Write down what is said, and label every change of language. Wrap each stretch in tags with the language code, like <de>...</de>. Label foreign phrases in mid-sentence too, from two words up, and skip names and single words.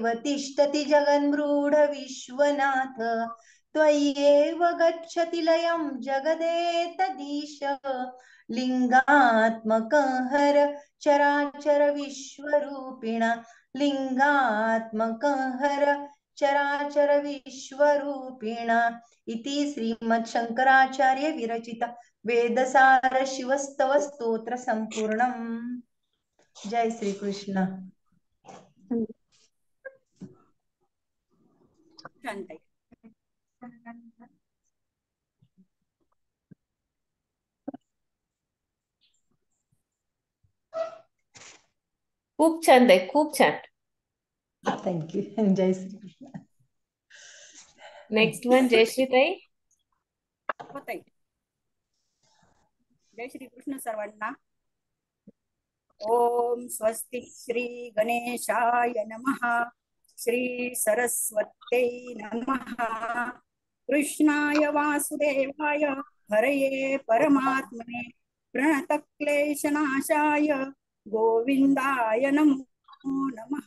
<sa>तिष्ठति जगन्मूढ विश्वनाथ त्वय्येव गच्छति लयं जगदेतदीश लिंगात्मक हर चराचर विश्वरूपिण लिंगात्मक हर चराचर विश्वरूपिण इति श्रीमद् शंकराचार्य विरचित वेदसार शिवस्तव स्तोत्र संपूर्णम्.</sa> <mr>जय श्री कृष्ण. खूप छान आहे, खूप छान. थँक्यू. जय श्री कृष्ण.</mr> <en>next one</en> <mr>जयश्री ताई. जय श्री कृष्ण सर्वांना.</mr> <sa>ओम स्वस्ति श्री गणेशाय नमः. श्री सरस्वत्यै नमः. कृष्णाय वासुदेवाय हरये परमात्मने प्रणतक्लेशनाशाय गोविन्दाय नमो नमः.</sa>